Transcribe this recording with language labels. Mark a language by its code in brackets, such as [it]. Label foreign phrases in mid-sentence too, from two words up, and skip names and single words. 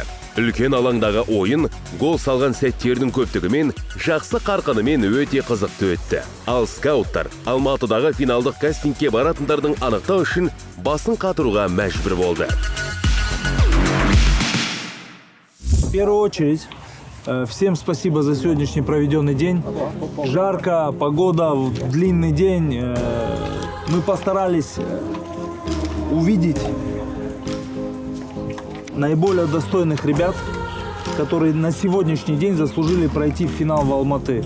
[kk] Үлкен алаңдағы ойын гол салған сәттердің көптігімен, жақсы қарқынымен өте қызықты өтті. Ал скауттар Алматыдағы финалдық кастингке баратындардың анықтау үшін басын қатыруға мәжбүр болды. [ru] В первую очередь, всем спасибо за сегодняшний проведенный день. Жарко, погода, длинный день. Мы постарались увидеть наиболее достойных ребят, которые на сегодняшний день заслужили пройти в финал в Алматы.